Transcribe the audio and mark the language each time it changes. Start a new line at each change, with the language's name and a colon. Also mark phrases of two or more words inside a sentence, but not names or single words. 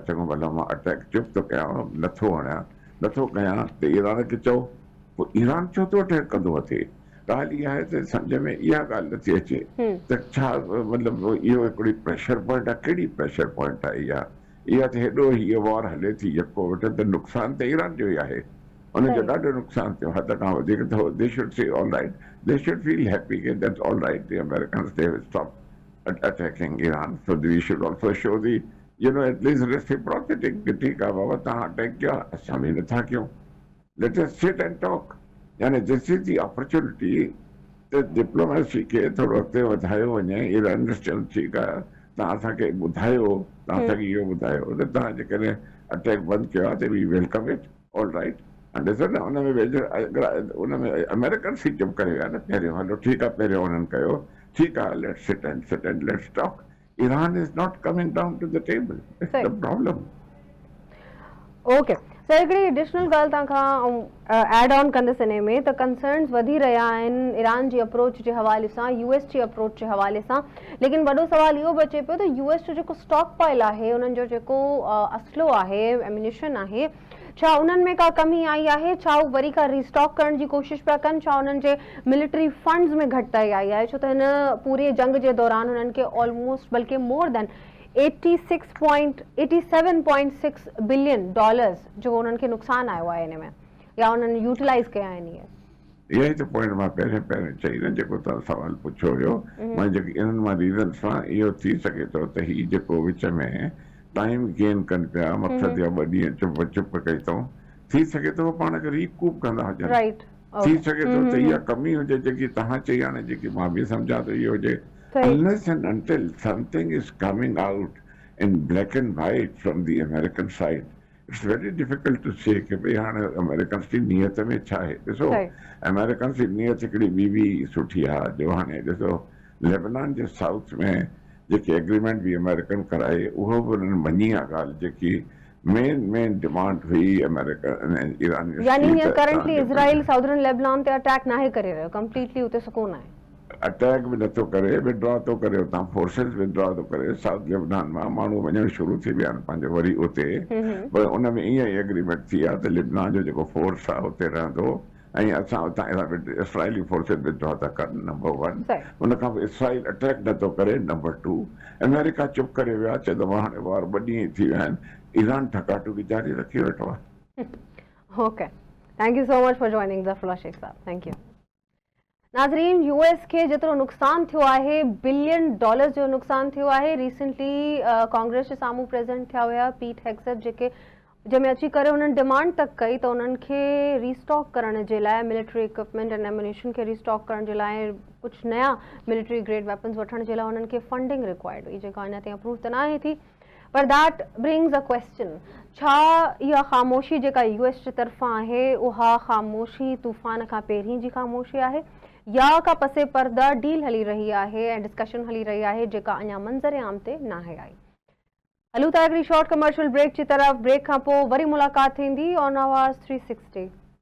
Sindhi: चङो भला मां अटैक चुप थो कयां नथो हणियां नथो कयां त ईरान खे चओ पोइ ईरान छो थो अटैक कंदो अचे ॻाल्हि इहा आहे त सम्झ में इहा ॻाल्हि नथी अचे त छा मतिलबु इहो हिकिड़ी
English: pressure point
Sindhi: आहे कहिड़ी
English: pressure point
Sindhi: आहे इहा त हेॾो हीअ वॉर हले थी यको वठ त नुक़सानु त ईरान जो ई आहे उनजो ॾाढो नुक़सानु थियो हद खां वधीक त
English: they should say all right they should feel happy
Sindhi: के
English: that's all right the Americans they have stop attacking Iran so we should also show the atleast reciprocity
Sindhi: कि ठीकु आहे बाबा तव्हां अटैक कयो असां बि नथा कयूं
English: let us sit and talk
Sindhi: यानी
English: this is the opportunity
Sindhi: त डिप्लोमेसी खे थोरो अॻिते वधायो वञे ईरान चवनि ठीकु आहे तव्हां असांखे ॿुधायो तव्हां असांखे इहो ॿुधायो त तव्हां जेकॾहिं अटैक बंदि कयो आहे त
English: we welcome it all right
Sindhi: ऐं ॾिसो न हुन में उन में अमेरिकन्स ई चुप करे विया न पहिरियों हलो ठीकु आहे पहिरियों उन्हनि कयो ठीकु आहे
English: let's sit and let's talk Iran is not coming down to the table it's the problem. okay sir
Sindhi: हिकिड़ी एडिशनल ॻाल्हि तव्हांखां एड ऑन कंदसि इन में त कंसर्न्स वधी रहिया आहिनि ईरान जी अप्रोच जे हवाले सां US जी अप्रोच जे हवाले सां लेकिन वॾो सवाल इहो बि अचे पियो त US जो जेको स्टॉक पाइल आहे उन्हनि जो जेको असलो आहे एम्यूनिशन आहे छा उन्हनि में का कमी आई आहे छा उहे वरी खां रीस्टॉक करण जी कोशिशि पिया कनि छा उन्हनि जे
English: military funds
Sindhi: में घटिताई आई आहे छो त हिन पूरे जंग जे दौरान हुननि खे ऑलमोस्ट बल्कि
English: more than
Sindhi: $87.6 बिलियन जो उन्हनि खे नुक़सानु आयो आहे हिन में या उन्हनि यूटिलाइज़ कया आहिनि इहा ई त पॉइंट मां पहिरें चई न जेको तव्हां सवाल पुछियो हुयो मां जेके इन्हनि मां रीज़न सां इहो थी सघे थो त हीउ जेको विच में टाइम गेन कनि पिया मक़सदु या 2 ॾींहं चुप कई अथऊं थी सघे थो पाण खे रीकूप कंदा हुजनि थी सघे थो त इहा कमी हुजे जेकी तव्हां चई हाणे जेकी मां बि सम्झां थो इहो हुजे
English: unless and until something is coming out in black and white from the American side, it's very difficult to say
Sindhi: कि भाई हाणे अमेरिकन जी नियत में छा आहे। ॾिसो अमेरिकन जी नियत हिकिड़ी ॿी बि सुठी आहे जो हाणे ॾिसो लेबनान जे साउथ में जेके एग्रीमेंट बि अमेरिकन कराए उहो बि उन्हनि मञी आहे ॻाल्हि जेकी मेन डिमांड हुई अमेरिका ईरान यानी करंटली इजराइल साउदर्न लेबनान ते अटैक नाहे करे रहियो, कंप्लीटली उते सुकून आहे, अटैक भी नथो करे, विड्रॉ तो करे, उतां
English: forces withdraw
Sindhi: तो करे, साउथ लेबनान मां माण्हू वञणु शुरू थी विया आहिनि पंहिंजो वरी उते, पर उन में ईअं ई एग्रीमेंट थी आहे त लेबनान जो जेको फोर्स आहे उते रहंदो ऐं असां उतां
English: Israeli forces withdraw
Sindhi: था करनि, नंबर 1। उन खां पोइ इसराइल अटैक नथो करे, नंबर 2। अमेरिका चुप करे विया, चए त हाणे वार ॿ ॾींहं थी विया आहिनि, ईरान ठकाटुकी जारी रखी वेठो आहे।
English: okay, thank you so much for joining Zafarullah Shaikh sahab, thank you.
Sindhi: नाज़रीन, यूएस के जेतिरो नुक़सान थियो आहे, $बिलियन जो नुक़सान थियो आहे। रिसेंटली कांग्रेस जे साम्हूं प्रेज़ेंट थिया हुया पीट हेग्सेट, जेके जंहिंमें अची करे उन्हनि डिमांड तक कई त उन्हनि खे रीस्टॉक करण जे लाइ
English: military equipment and ammunition
Sindhi: खे रीस्टॉक करण जे लाइ कुझु नया
English: military grade weapons
Sindhi: वठण जे लाइ उन्हनि खे
English: funding required
Sindhi: हुई, जेका अञा ताईं अप्रूव त न आहे थी। पर
English: that brings a question,
Sindhi: छा इहा ख़ामोशी जेका यूएस जे तरफ़ां आहे उहा ख़ामोशी तूफ़ान खां पहिरीं जी ख़ामोशी आहे या का पसे पर्दा डील हली रही आहे ऐं डिस्कशन हली रही आहे जेका अञा मंज़र आम ते नाहे आई। हलूं था हिकिड़ी
English: short commercial break
Sindhi: जी तरफ़। ब्रेक खां पोइ वरी मुलाक़ात थींदी ऑन आवाज़ 360।